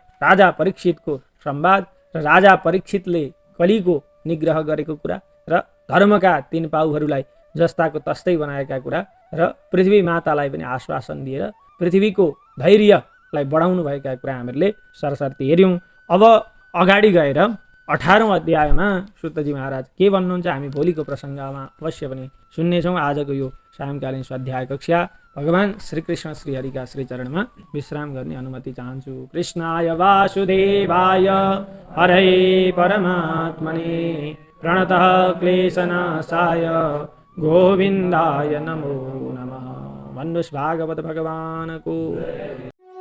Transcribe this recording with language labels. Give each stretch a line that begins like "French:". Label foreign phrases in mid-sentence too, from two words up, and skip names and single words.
Nepali: राजा परीक्षितको संवाद र राजा परीक्षितले कलिको निग्रह गरेको कुरा र धर्मका 3 पाउहरूलाई जस्ताको तस्तै बनाएका कुरा र पृथ्वी मातालाई पनि आश्वासन दिएर पृथ्वीको धैर्यलाई बढाउनु भएका कुरा हामीले सरसर्ती हेर्यौँ। अब अगाडि गएर 18औं अध्यायमा सुतजी महाराज के भन्नुहुन्छ हामी भोलिको प्रसङ्गमा अवश्य पनि सुन्नेछौँ। आजको यो सायंकालीन स्वाध्याय कक्षा भगवान श्रीकृष्ण श्रीहरिका श्रीचरणमा विश्राम गर्ने अनुमति चाहन्छु।
Sanskrit: कृष्णाय वासुदेवाय हरे परमात्मने प्रणतः क्लेशनाशाय गोविन्दाय नमो नमः।
Nepali: भन्नुहोस् भागवत भगवानको